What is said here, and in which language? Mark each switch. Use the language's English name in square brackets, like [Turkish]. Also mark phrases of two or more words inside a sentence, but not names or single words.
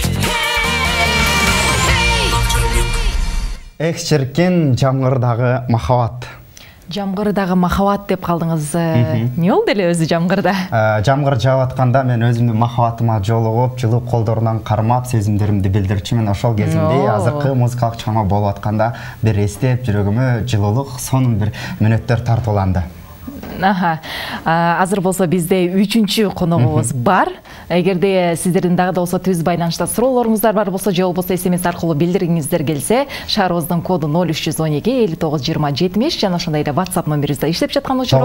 [Kazakh] Эх шіркен жамғырдағы махаббат. Жамғырдағы махаббат деп қалдыңыз. Не ол деле өзі жамғырда? Жамғыр жауып атқанда мен өзімді махаббатыма жолығып, жылы қолдарынан қармап, сезімдерімді білдірчімін. [Kyrgyz] Ошол кезімде азыркы музыкалык чыгарма болуп атканда бир эстеп жүрөгүмө жылуулук, сонун бир мүнөттөр тартууланды. Азыр болсо бизде 3-чү коногубуз бар. Эгерде сиздердин дагы да болсо түз байланышта суроолоруңуздар бар болсо, же болбосо SMS аркылуу билдиргиңиздер келсе, шаарыбыздын коду 0312 59 20 70 жана ошондой эле WhatsApp номерибизде иштеп жаткан учуру